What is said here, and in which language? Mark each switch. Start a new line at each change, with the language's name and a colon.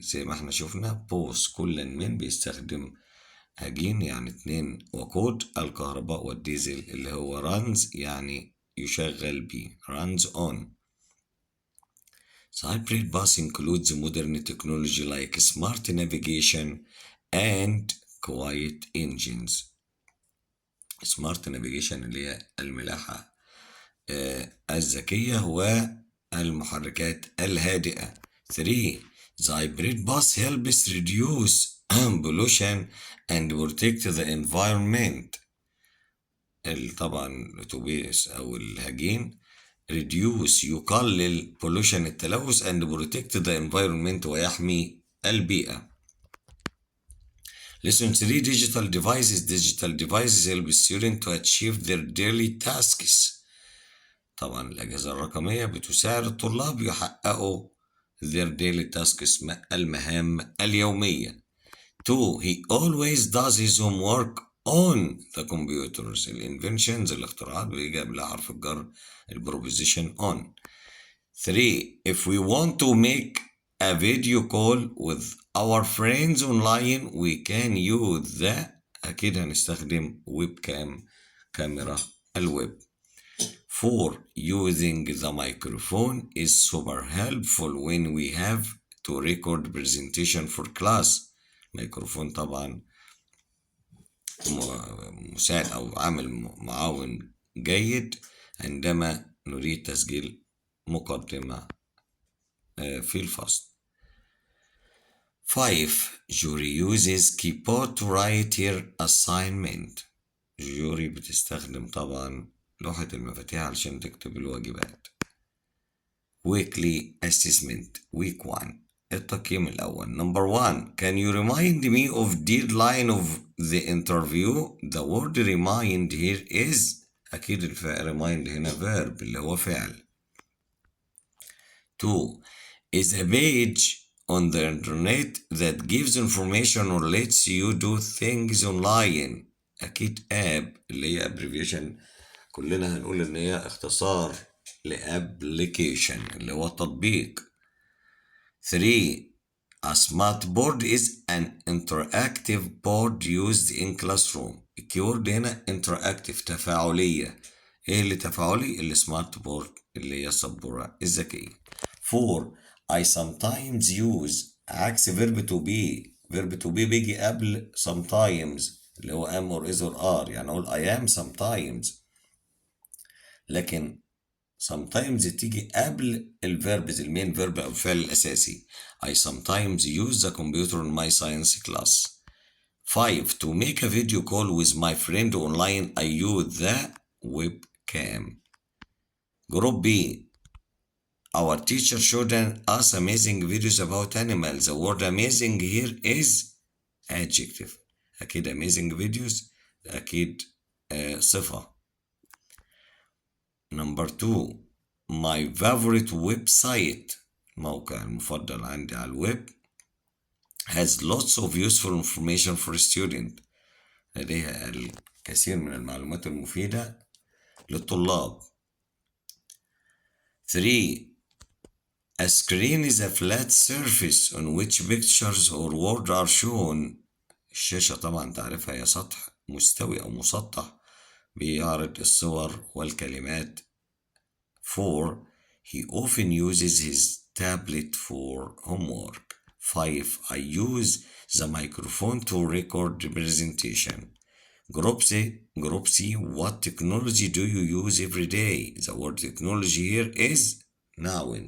Arabic: زي ما احنا شفنا
English: both
Arabic: كل من بيستخدم هجين يعني 2 وقود الكهرباء والديزل اللي هو
English: runs
Arabic: يعني يشغل بيه
English: runs on. The hybrid bus includes modern technology like smart navigation and quiet engines. smart navigation
Arabic: اللي هي الملاحة الذكية والمحركات الهادئة.
English: 3 The hybrid bus helps reduce pollution and protect the environment.
Arabic: طبعا الأتوبيس أو الهجين
English: reduce
Arabic: يقلل
English: pollution
Arabic: التلوث
English: and protect the environment
Arabic: ويحمي البيئة.
English: Lesson 3 Digital devices help students to achieve their daily tasks.
Arabic: طبعا الأجهزة الرقمية بتساعد الطلاب يحققوا
English: their daily tasks
Arabic: المهام اليومية.
English: 2 He always does his homework on the computers.
Arabic: الانفنشنز الاختراعات بيجي قبلها حرف الجر البروبوزيشن on.
English: 3. If we want to make a video call with our friends online we can use the
Arabic: أكيد هنستخدم ويب كام كاميرا الويب.
English: 4. Using the microphone is super helpful when we have to record presentation for class.
Arabic: ميكروفون طبعا مساعد أو عامل معاون جيد عندما نريد تسجيل مقدمة في الفصل.
English: 5. Jury uses keyboard to write her assignment.
Arabic: جوري بتستخدم طبعا لوحة المفاتيح علشان تكتب الواجبات.
English: Weekly assessment week 1
Arabic: التقييم الأول.
English: Number 1. Can you remind me of deadline of the interview? The word remind here is
Arabic: أكيد
English: remind
Arabic: هنا
English: verb
Arabic: اللي هو فعل.
English: 2. Is a page on the internet that gives information or lets you do things online.
Arabic: أكيد app اللي هي abbreviation كلنا هنقول إن هي اختصار لapplication اللي هو تطبيق.
English: 3. A smart board is an interactive board used in classroom.
Arabic: الكيورد هنا interactive تفاعلية. ايه اللي تفاعلي؟ اللي smart board اللي هي السبورة الذكية.
English: 4. I sometimes use
Arabic: عكس
English: verb to be. verb to be
Arabic: بيجي قبل
English: sometimes
Arabic: اللي هو
English: am or is or are.
Arabic: يعني أقول
English: I am sometimes
Arabic: لكن sometimes تيجي قبل الفيربز المين فيرب أو الفعل الأساسي.
English: I sometimes use the computer in my science class. 5. To make a video call with my friend online I use the webcam. Group B. Our teacher showed us amazing videos about animals. The word amazing here is adjective.
Arabic: أكيد
English: amazing videos
Arabic: أكيد صفة.
English: Number 2. My favorite website
Arabic: موقع المفضل عندي على الويب
English: has lots of useful information for students.
Arabic: لديها الكثير من المعلومات المفيدة للطلاب.
English: 3. A screen is a flat surface on which pictures or words are shown.
Arabic: الشاشة طبعا تعرفها هي سطح مستوي أو مسطح بيعرض الصور والكلمات.
English: 4. He often uses his tablet for homework. 5. I use the microphone to record the presentation. Group C. What technology do you use every day? The word technology here is noun.